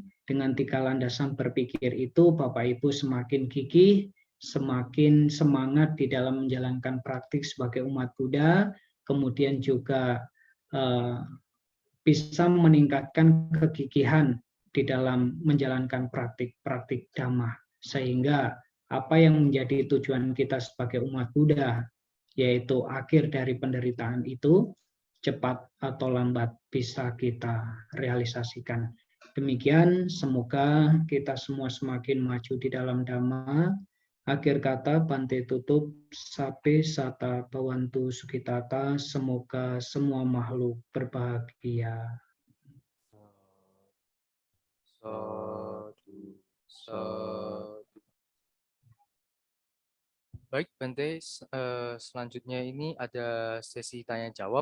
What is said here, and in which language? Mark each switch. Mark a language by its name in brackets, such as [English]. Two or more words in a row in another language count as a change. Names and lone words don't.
[Indonesian] Dengan 3 landasan berpikir itu Bapak Ibu semakin gigih, semakin semangat di dalam menjalankan praktik sebagai umat Buddha, kemudian juga bisa meningkatkan kegigihan di dalam menjalankan praktik-praktik Dhamma, sehingga apa yang menjadi tujuan kita sebagai umat Buddha, yaitu akhir dari penderitaan itu, cepat atau lambat bisa kita realisasikan. Demikian, semoga kita semua semakin maju di dalam Dhamma. Akhir kata, Bante tutup, [Pali] sape sata bawantu sukitata, [Indonesian] semoga semua makhluk berbahagia. [Pali] Sadu, sadu. [Indonesian] Baik, Bante, selanjutnya ini ada sesi tanya jawab.